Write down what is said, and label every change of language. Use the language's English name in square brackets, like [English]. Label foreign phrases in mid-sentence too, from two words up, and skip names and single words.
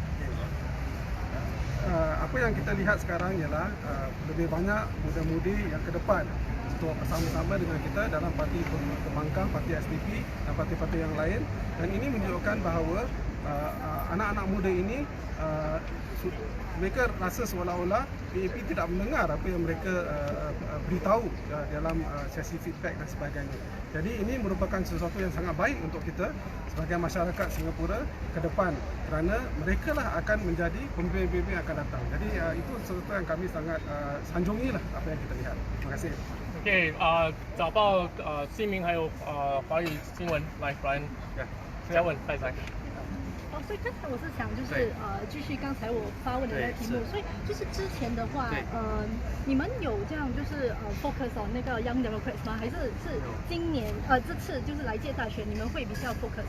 [Malay] Apa yang kita lihat sekarang ialah lebih banyak muda-mudi yang ke depan untuk bersama-sama dengan kita dalam parti pembangkang, parti SDP dan parti-parti yang lain, dan ini menunjukkan bahawa anak-anak muda ini mereka rasa seolah-olah PAP tidak mendengar apa yang mereka beritahu dalam sesi feedback dan sebagainya. Jadi ini merupakan sesuatu yang sangat baik untuk kita sebagai masyarakat Singapura ke depan, kerana mereka lah akan menjadi pemimpin-pemimpin yang akan datang. Jadi itu sesuatu yang kami sangat sanjungi lah apa yang kita lihat. Terima kasih. [Chinese] OK， 早报新闻还有华语新闻，来 Brian， 要问，快来。所以刚才我是想就是继续刚才我发问的那个题目，所以就是之前的话，你们有这样就是 [English] focus on [Chinese] 那个 Young Democrats 吗？还是今年这次就是来届大选你们会比较 focus？